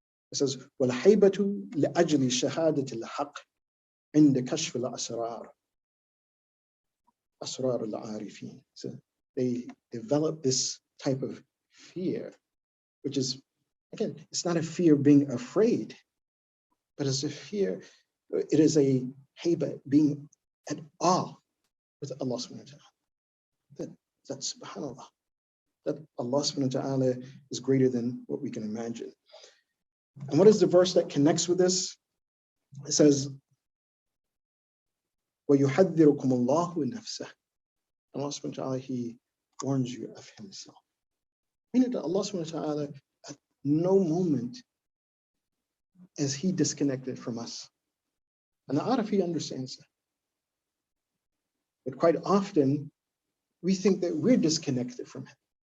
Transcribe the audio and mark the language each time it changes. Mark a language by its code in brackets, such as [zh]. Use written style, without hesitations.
[en] It says, [ar] وَالْحَيْبَةُ لِأَجْلِ شَهَادَةِ الْحَقِّ عِنْدَ كَشْفِ الْأَسْرَارِ أسرار العارفين. [en] So they develop this type of fear, which is, again, it's not a fear of being afraid, but it's a fear, it is a hayba, being at awe with Allah subhanahu wa ta'ala. That subhanAllah, that Allah subhanahu wa ta'ala is greater than what we can imagine. And what is the verse that connects with this? It says, [ar] وَيُحَذِّرُكُمُ اللَّهُ نَفْسَهُ. [en] Allah subhanahu wa ta'ala, He warns you of Himself. Meaning that Allah subhanahu wa ta'ala, at no moment is He disconnected from us. And the Arafi understands that. But quite often, we think that we're disconnected from Him.